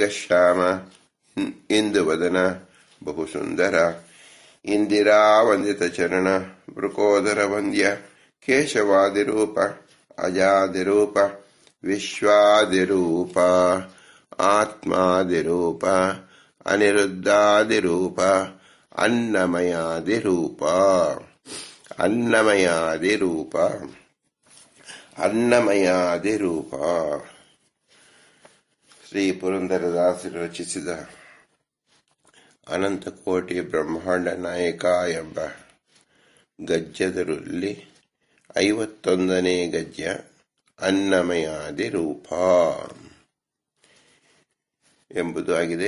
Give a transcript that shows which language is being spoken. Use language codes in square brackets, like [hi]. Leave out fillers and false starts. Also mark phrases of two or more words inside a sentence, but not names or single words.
[kn] ಶ್ಯಾಮ ಇಂದುವದನ ಬಹುಸುಂದರ ಇಂದಿರಾ ವಂದಿತ ಚರಣ ವೃಕೋದರ ವಂದ್ಯ ಕೇಶವಾದಿರೂಪ ಅಜಾದಿರೂಪ ವಿಶ್ವಾದಿರೂಪ ಆತ್ಮಾದಿರೂಪ ಅನಿರುದ್ಧಾದಿರೂಪ ಅನ್ನಮಯಾದಿರೂಪ ಅನ್ನಮಯಾದಿರೂಪ ಅನ್ನಮಯಾದಿರೂಪ. ಶ್ರೀ ಪುರಂದರದಾಸರು ರಚಿಸಿದ ಅನಂತಕೋಟಿ ಬ್ರಹ್ಮಾಂಡ ನಾಯಕ ಎಂಬ ಗದ್ಯದಲ್ಲಿ 51ನೇ ಗದ್ಯ ಅನ್ನಮಯಾದಿರೂಪ ಎಂಬುದು ಆಗಿದೆ.